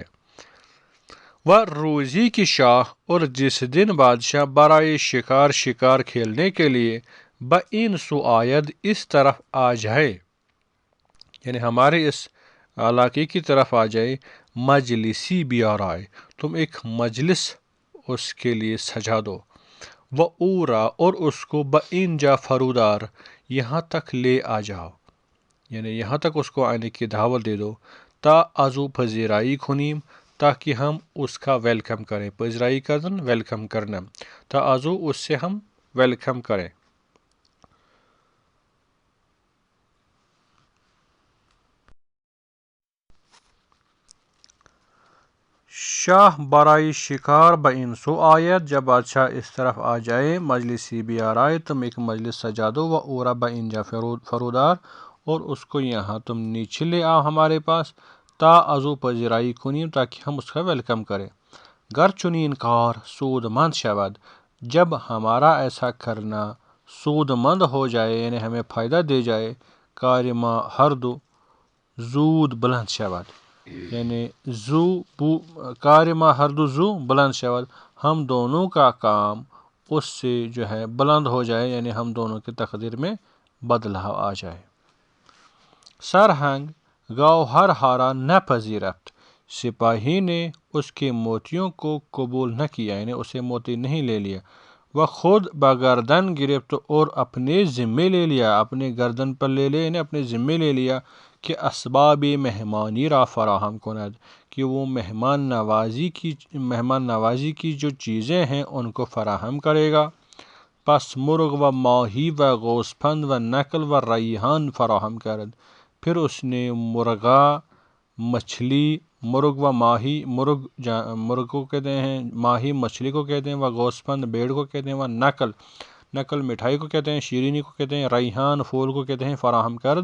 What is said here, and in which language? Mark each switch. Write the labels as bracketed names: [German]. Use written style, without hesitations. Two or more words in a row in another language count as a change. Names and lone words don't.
[Persian] و روزی کی شاہ، [Urdu] اور جس دن بادشاہ برائے شکار کھیلنے کے لیے [Persian] این سو آید، [Urdu] اس طرف آ جائے، یعنی ہمارے اس علاقے کی طرف آ جائے. [Persian] مجلسی بیارائے، [Urdu] تم ایک مجلس اس کے لیے سجا دو. [Persian] و اورا، [Urdu] اور اس کو [Persian] این جا فرودار، [Urdu] یہاں تک لے آ جاؤ، یعنی یہاں تک اس کو آنے کی دعوت دے دو. [Persian] تا ازو پذیرائی کنیم، [Urdu] تاکہ ہم اس کا ویلکم کریں. پذیرائی کرنا، ویلکم کرنا. [Persian] تا ازو، [Urdu] اس سے ہم ویلکم کریں. [Persian] شاہ برائی شکار این سو آیت، [Urdu] جب بادشاہ اس طرف آ جائے. [Persian] مجلسی بھی آرائے، [Urdu] تم ایک مجلس سجا دو. [Persian] و اورا این جا فرودار، [Urdu] اور اس کو یہاں تم نیچے لے آؤ ہمارے پاس. [Persian] تا ازو پذیرائی کنیم، [Urdu] تاکہ ہم اس کا ویلکم کریں. [Persian] گر چنین کار سود مند شود، [Urdu] جب ہمارا ایسا کرنا سود مند ہو جائے، یعنی ہمیں فائدہ دے جائے. [Persian] کارما ہر دو زود بلند شود، یعنی کارما ہر دو زو بلند شود، [Urdu] ہم دونوں کا کام اس سے جو ہے بلند ہو جائے، یعنی ہم دونوں کی تقدیر میں بدلاؤ آ جائے. [Persian] سرہنگ گوہر ہارا نہ پذیرفت، [Urdu] سپاہی نے اس کے موتیوں کو قبول نہ کیا، یعنی اسے موتی نہیں لے لیا. وہ خود [Persian] بگردن گرفت، [Urdu] اور اپنے ذمے لے لیا، اپنے گردن پر لے لیا، یعنی اپنے ذمے لے لیا کہ [Persian] اسباب مہمانی را فراہم کند، [Urdu] کہ وہ مہمان نوازی کی جو چیزیں ہیں ان کو فراہم کرے گا۔ [Persian] پس مرغ و ماہی و گوسفند و نکل و ریحان فراہم کرد۔ [Urdu] پھر اس نے مرغا، مچھلی، [Persian] مرغ و ماہی، [Urdu] مرغ کو کہتے ہیں، ماہی مچھلی کو کہتے ہیں، [Persian] و گوسفند [Urdu] بھیڑ کو کہتے ہیں، [Persian] و نکل [Urdu] مٹھائی کو کہتے ہیں، شیرینی کو کہتے ہیں، ریحان پھول کو کہتے ہیں، [Persian] فراہم کرد۔